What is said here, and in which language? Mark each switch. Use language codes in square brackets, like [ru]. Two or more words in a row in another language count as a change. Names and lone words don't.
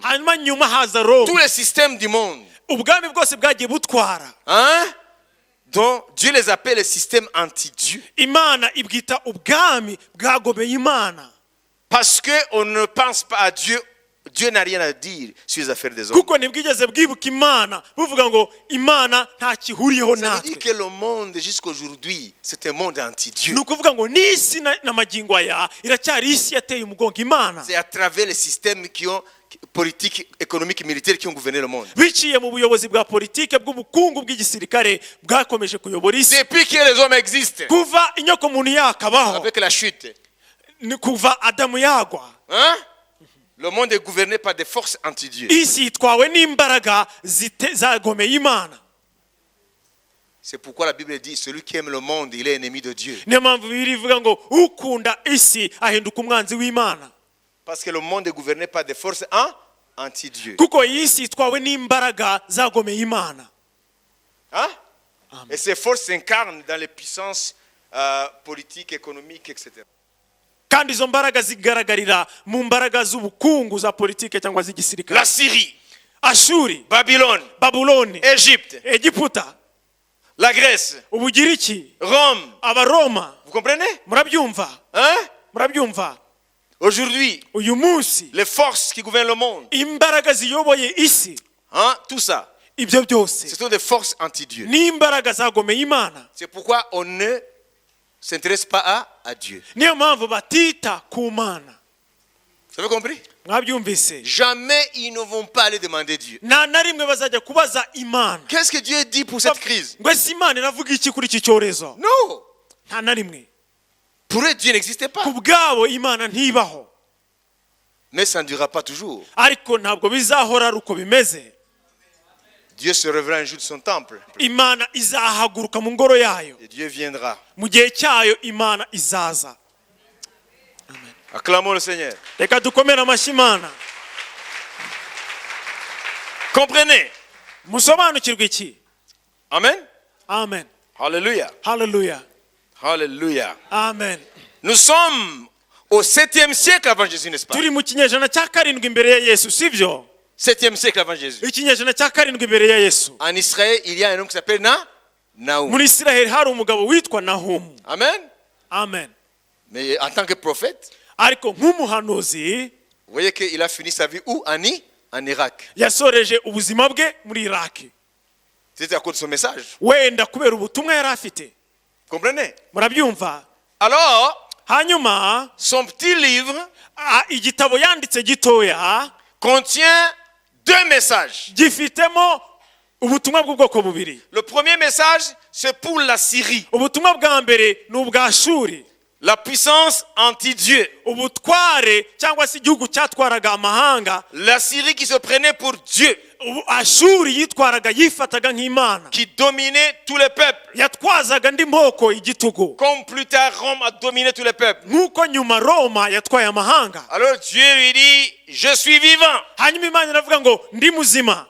[rw] Hanyuma nyuma haza Rome. [fr] Tous les systèmes du monde. [rw] Ubwami bwose bwagiye butwara. Hein? [fr] Donc, Dieu les appelle les systèmes anti-Dieu. [rw] Imana ibwita ubwami bwagomeye Imana. [fr] Parce qu'on ne pense pas à Dieu. Dieu n'a rien à dire sur les affaires des hommes. [rw] Kuko ntibwigeze bwibuka Imana buvuga ngo Imana nta kihuriyeho [fr] Ça veut dire [rw] natwe. [fr] que le monde jusqu'aujourd'hui, c'est un monde anti-Dieu. [rw] Ni ukuvuga ngo n'isi na magingo aya iracyari isi yateye umugongo Imana. [fr] C'est à travers les systèmes qui ont politiques, économiques, militaires qui ont gouverné le monde. [rw] Biciye mu buyobozi bwa politike bw'ubukungu bw'igisirikare bwakomeje kuyobora isi. [fr] Depuis que les hommes existent, [rw] Kuva inyoko muntu yakabaho, [fr] avec la chute, [rw] ni kuva Adamu yagwa, hein? [fr] Le monde est gouverné par des forces anti-Dieu. [rw] isi itwawe n'imbaraga zagomeye Imana. [fr] C'est pourquoi la Bible dit, celui qui aime le monde, il est ennemi de Dieu. [rw] Niyo mpamvu Bibiliya ivuga ngo ukunda isi ahinduka umwanzi w'Imana. [fr] Parce que le monde est gouverné par des forces anti-Dieu. [rw] Kuko iyi si itwawe n'imbaraga zagomeye Imana. Hein? [fr] Et ces forces s'incarnent dans les puissances politiques, économiques, etc. [rw] Kandi izo mbaraga zigaragarira mu mbaraga z'ubukungu za politike cyangwa z'igisirikare. [fr] La Syrie, [rw] Ashuri, [fr] Babylone, [rw] Babuloni, [fr] Égypte, [rw] Egiputa, [fr] la Grèce, [rw] Ubugiriki, [fr] Rome. [rw] Abaroma. [fr] Vous comprenez? [rw] Murabyumva? Hein? Murabyumva? [fr] Aujourd'hui, [rw] Uyu munsi [fr] les forces qui gouvernent le monde, [rw] imbaraga ziyoboye isi [fr] Hein, tout ça, [rw] ibyo byose [fr] ce sont des forces anti-Dieu. [rw] n'imbaraga zagomeye Imana. [fr] C'est pourquoi on ne s'intéresse pas à Dieu. [rw] Niyo mpamvu batita ku Mana. [fr] Vous avez compris? [rw] Mwabyumvise? [fr] Jamais ils ne vont pas aller demander Dieu. [rw] nta na rimwe bazajya kubaza Imana. [fr] Qu'est-ce que Dieu dit pour cette crise? [rw] ngo ese Imana iravuga iki kuri iki cyorezo? [fr] Non. [rw] nta na rimwe. [fr] Pour eux, Dieu n'existait pas. [rw] ku bwabo Imana ntibaho. [fr] Mais ça ne durera pas toujours. [rw] ariko ntabwo bizahora ari uko bimeze. [fr] Dieu se révélera un jour de son temple. [rw] Imana izahaguruka mu ngoro yayo. [fr] Et Dieu viendra. [rw] mu gihe cyayo Imana izaza. [fr] Acclamons le Seigneur. [rw] reka dukomere amashyi Imana. [fr] Comprenez? [rw] musobanukirwe iki? Amen. Amen. [fr] Alléluia. [rw] Hallelujah. [fr] Alléluia. [rw] Amen. [fr] Nous sommes au 7e siècle avant Jésus, n'est-ce pas? [rw] turi mu kinyejana cya karindwi imbere ya Yesu, sibyo? [fr] 7e siècle avant Jésus. [rw] ikinyejana cya karindwi imbere ya Yesu. [fr] En Israël, il y a un homme qui s'appelle Naoum. [rw] muri Isiraheli hari umugabo witwa Nahumu. Amen. Amen. [fr] Mais en tant que prophète, [rw] ariko nk'umuhanuzi [fr] vous voyez qu'il a fini sa vie où? En Irak. [rw] yasoreje ubuzima bwe muri Iraki. [fr] C'était à cause de son message. [rw] wenda kubera ubutumwa yari afite. [fr] Comprenez? [rw] murabyumva? [fr] Alors, [rw] hanyuma [fr] son petit livre [rw] igitabo yanditse gitoya [fr] contient 2 messages. [rw] gifitemo ubutumwa bw'ubwoko bubiri. [fr] Le premier message, c'est pour la Syrie. [rw] ubutumwa bwa mbere ni ubwa Shuri, [fr] La puissance anti-Dieu. [rw] ubutware cyangwa se igihugu cyatwaraga amahanga. [fr] La Syrie qui se prenait pour Dieu. [rw] Ashuri yitwaraga yifataga nk'Imana, [fr] Qui dominait tous les peuples. [rw] yatwazaga indi moko igitugu, [fr] Comme plus tard Rome a dominé tous les peuples. [rw] nk'uko nyuma Roma yatwaye amahanga. [fr] Alors Dieu lui dit, je suis vivant. [rw] hanyuma Imana iravuga ngo ndi muzima,